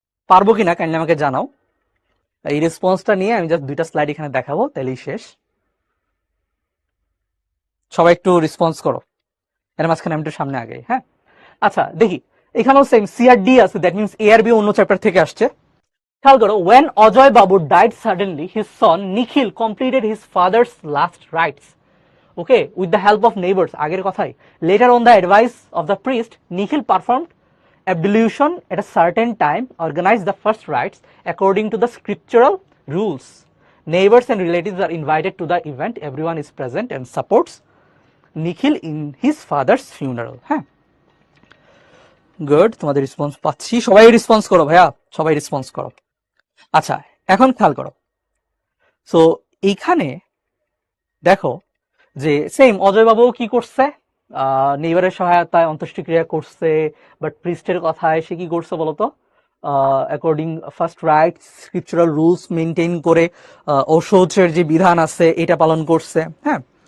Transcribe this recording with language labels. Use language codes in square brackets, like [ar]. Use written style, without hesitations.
[bn] পারবো কিনা কাইন্ডলি আমাকে জানাও। এই রেসপন্সটা নিয়ে আমি জাস্ট দুইটা স্লাইড এখানে দেখাবো, তাহলেই শেষ। সবাই একটু রেসপন্স করো, এর মাঝখানে আমি একটু সামনে আগে, হ্যাঁ। আচ্ছা দেখি, এখানেও সেম সিআরডি আছে, দ্যাট মিনস এআরবি অন্য চ্যাপ্টার থেকে আসছে। খেয়াল করো, [en] when Ajay Babu died suddenly, his son Nikhil completed his father's last rites, okay, with the help of neighbors, [bn] আগের কথাই। [en] Later on the advice of the priest, Nikhil performed ablution at a certain time, organized the first rites according to the scriptural rules. Neighbors and relatives are invited to the event. Everyone is present and supports Nikhil in his father's funeral. [bn] হ্যাঁ, good, তোমাদের response পাচ্ছি, সবাই response করো ভাইয়া, সবাই response করো। আচ্ছা, এখন খেয়াল করো, সো এইখানে দেখো যে সেম অজয় বাবু কি করছে, নেইবারের সহায়তায় অন্ত্যেষ্টিক্রিয়া করছে, বাট প্রিস্টের কথায় সে কি করছে বলতো, [en] according first rite scriptural rules maintain [bn] করে ঔষধের যে বিধান আছে এটা পালন করছে, হ্যাঁ।